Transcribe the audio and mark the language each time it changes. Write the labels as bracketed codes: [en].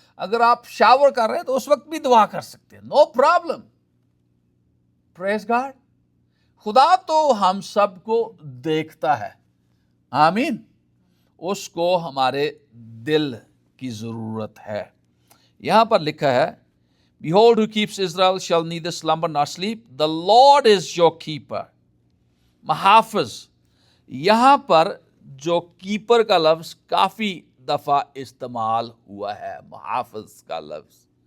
[ur] اگر آپ شاور کر رہے ہیں تو اس وقت بھی دعا کر سکتے ہیں. [en] No problem. Praise God. [ur] خدا تو ہم سب کو دیکھتا ہے. آمین. اس کو ہمارے دل کی ضرورت ہے. یہاں پر لکھا ہے [en] Behold, who keeps Israel shall neither slumber nor sleep. The Lord is your keeper. محافظ. [ur] یہاں پر جو کیپر کا لفظ کافی دفعہ استعمال ہوا ہے, محافظ کا لفظ.